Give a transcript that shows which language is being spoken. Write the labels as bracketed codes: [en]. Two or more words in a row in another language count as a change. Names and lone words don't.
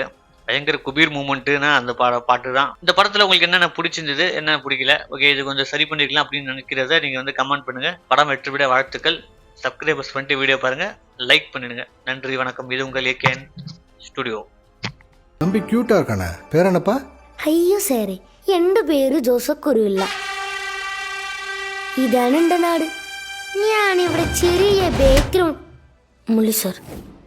[ta] பயங்கர குபீர் மூமெண்ட்டுன்னா அந்த பாட்டு தான். இந்த படத்தில் உங்களுக்கு என்னென்ன பிடிச்சிருந்தது, என்ன பிடிக்கல, ஓகே இது கொஞ்சம் சரி பண்ணிருக்கலாம் அப்படின்னு நினைக்கிறத நீங்கள் வந்து கமெண்ட் பண்ணுங்கள். படம் வெற்றி விட வாழ்த்துக்கள். சப்ஸ்கிரைபர்ஸ் பண்ணிட்டு வீடியோ பாருங்கள், லைக் பண்ணிடுங்க. நன்றி, வணக்கம். இது உங்கள் ஏகேஎன் ஸ்டுடியோ. தம்பி ക്യൂട്ടാ இருக்கானே, பேர் என்னப்பா? [ml] അയ്യോ സാറേ, എൻ്റെ പേര് ജോസഫ് കുരുവില്ല. ഇതാണ് എൻ്റെ നാട്. ഞാനിവിടെ ചെറിയ ബേക്കറി മുള്ളി സാർ.